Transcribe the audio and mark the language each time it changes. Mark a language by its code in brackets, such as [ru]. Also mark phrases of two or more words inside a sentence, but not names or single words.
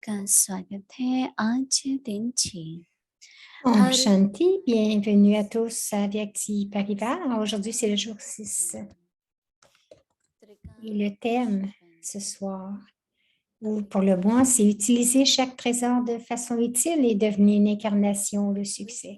[hi] का स्वागत है आज दिन 6 Om हर Shanti, [fr] bienvenue à tous à Vyakti Paribas. Alors, aujourd'hui, c'est le jour 6. Et le thème ce soir, ou pour le mois, c'est utiliser chaque trésor de façon utile et devenir une incarnation de succès.